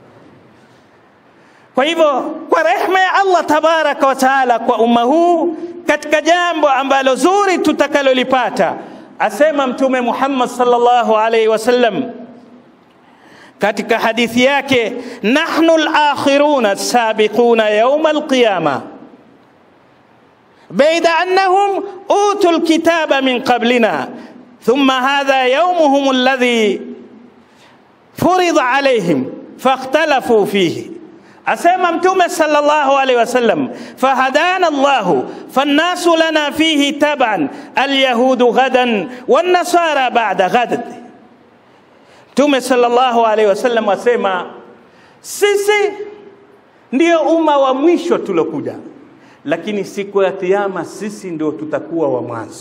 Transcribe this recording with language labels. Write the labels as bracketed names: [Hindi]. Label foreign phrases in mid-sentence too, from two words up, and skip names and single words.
[Swahili] Kwa hivyo kwa rehema ya Allah [Arabic] تبارك وتعالى [Swahili] kwa umma huu, katika jambo ambalo zuri tutakalolipata, asema Mtume Muhammad [Arabic] صلى الله عليه وسلم [Swahili] katika hadithi yake, [Arabic] نحن الآخرون السابقون يوم القيامة بيد أنهم أوتوا الكتاب من قبلنا ثم هذا يومهم الذي فرض عليهم فاختلفوا فيه. [Swahili] Asema Mtume [Arabic] صلى الله عليه وسلم فهدانا الله فالناس لنا فيه تبع اليهود غدا والنصارى بعد غد. [Swahili] Mtume [Arabic] sallallahu alaihi wasallam [Swahili] asema sisi ndio umma wa mwisho tulokuja, lakini siku ya kiyama sisi ndio tutakuwa wa mwanzo.